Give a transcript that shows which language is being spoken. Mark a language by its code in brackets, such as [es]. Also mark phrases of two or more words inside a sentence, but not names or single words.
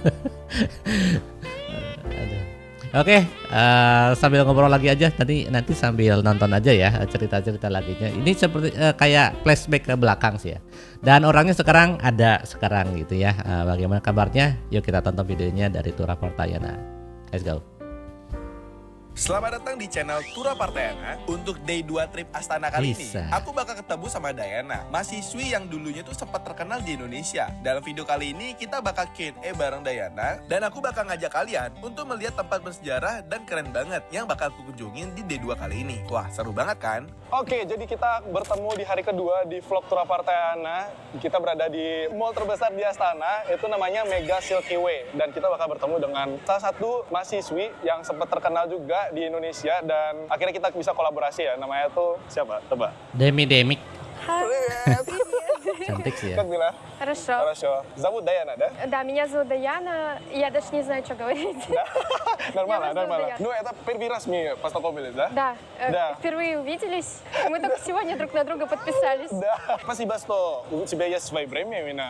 [id] Oke, sambil ngobrol lagi aja nanti sambil nonton aja ya cerita-cerita laginya. Ini seperti kayak flashback ke belakang sih ya. Dan orangnya sekarang gitu ya. Bagaimana kabarnya? Yuk kita tonton videonya dari Tura Partayana. [en] Let's go. [id] Selamat datang di channel Tura Partayana. Untuk day 2 trip Astana kali ini, aku bakal ketemu sama Dayana, mahasiswi yang dulunya tuh sempat terkenal di Indonesia. Dalam video kali ini kita bakal Q&A bareng Dayana, dan aku bakal ngajak kalian untuk melihat tempat bersejarah dan keren banget yang bakal aku kunjungin di day 2 kali ini. Wah, seru banget kan? Oke, jadi kita bertemu di hari kedua di vlog Tura Partayana. Kita berada di mall terbesar di Astana, itu namanya Mega Silky Way. Dan kita bakal bertemu dengan salah satu mahasiswi yang sempat terkenal juga di Indonesia. Dan akhirnya kita bisa kolaborasi ya, namanya tuh siapa? Coba. Demik. Cantik sih ya. [ru] Как дела? Хорошо. Хорошо. Зовут Даяна, да? Да, меня зовут Даяна. Я даже не знаю, что говорить. Нормально, Я просто нормально. Даяна. Ну, это первый раз мы познакомились, да? Да, Да. впервые увиделись. Мы только сегодня друг на друга подписались. Да. Спасибо, что у тебя есть свое время именно.